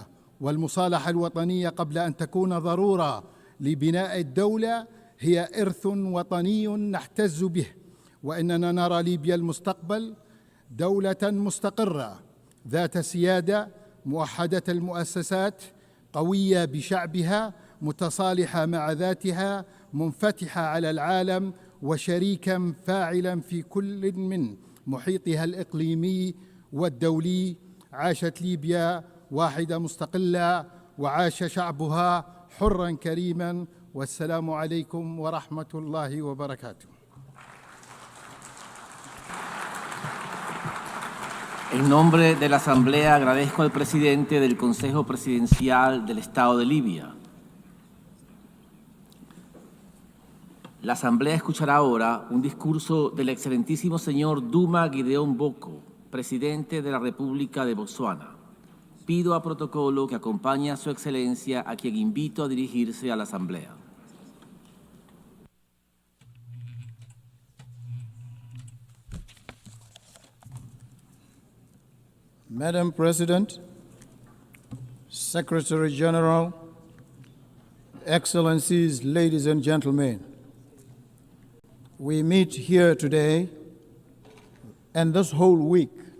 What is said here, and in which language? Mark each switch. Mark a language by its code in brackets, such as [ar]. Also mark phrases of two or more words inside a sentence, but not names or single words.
[ar] والمصالحة الوطنية قبل أن تكون ضرورة لبناء الدولة هي إرث وطني نحتز به، وإننا نرى ليبيا المستقبل دولة مستقرة ذات سيادة، موحدة المؤسسات، قوية بشعبها، متصالحة مع ذاتها، منفتحة على العالم، وشريكا فاعلا في كل من محيطها الإقليمي والدولي. عاشت ليبيا واحدة مستقلة، وعاش شعبها حرا كريما، والسلام عليكم ورحمة الله وبركاته. [es] En nombre de la Asamblea agradezco al presidente del Consejo Presidencial del Estado de Libia. La Asamblea escuchará ahora un discurso del excelentísimo señor Duma Gideon Boko, presidente de la República de Botsuana. Pido a protocolo que acompañe a su excelencia, a quien invito a dirigirse a la Asamblea. [en] Madam President, Secretary General, Excellencies, ladies and gentlemen, we meet here today and this whole week